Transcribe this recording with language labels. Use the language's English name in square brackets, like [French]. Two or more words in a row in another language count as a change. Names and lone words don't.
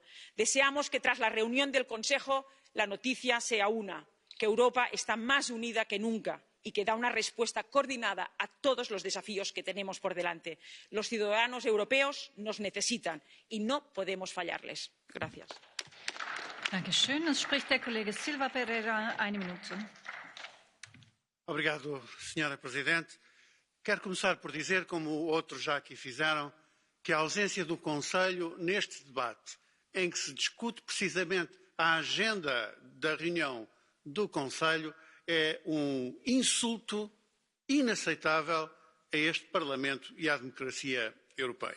[Spanish] Deseamos que tras la reunión del Consejo la noticia sea una, que Europa está más unida que nunca y que da una respuesta coordinada a todos los desafíos que tenemos por delante. Los ciudadanos europeos nos necesitan y no podemos fallarles. Gracias. [German] Dankeschön. Es spricht der Kollege Silva Pereira. 1 Minute. [Portuguese] Obrigado, Sra. Presidente. Quero começar por dizer, como outros já aqui fizeram, que a ausência do Conselho neste debate, em que se discute precisamente a agenda da reunião do Conselho, é insulto inaceitável a este Parlamento e à democracia europeia.